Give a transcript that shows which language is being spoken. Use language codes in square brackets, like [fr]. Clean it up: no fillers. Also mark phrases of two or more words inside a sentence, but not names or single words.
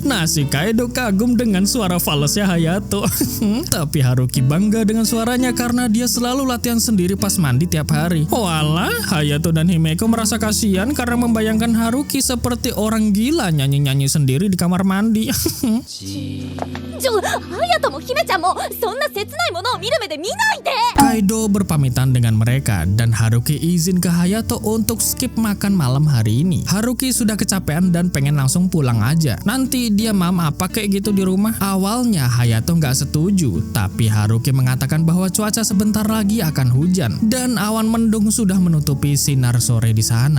[id] Nah, si Kaido kagum dengan suara falesnya Hayato. Tapi Haruki bangga dengan suaranya karena dia selalu latihan sendiri pas mandi tiap hari. Walah, Hayato dan Himeko merasa kasihan karena membayangkan Haruki seperti orang gila nyanyi-nyanyi sendiri di kamar mandi. [ja] 隼人も姫ちゃんもそんな切ないものを見る目で見ないで。 [id] Kaido berpamitan dengan mereka dan Haruki izin ke Hayato untuk skip makan malam hari ini. Haruki sudah kecapean dan pengen langsung pulang aja. Nanti dia apa kayak gitu di rumah. Awalnya Hayato nggak setuju, tapi Haruki mengatakan bahwa cuaca sebentar lagi akan hujan dan awan mendung sudah menutupi sinar sore di sana.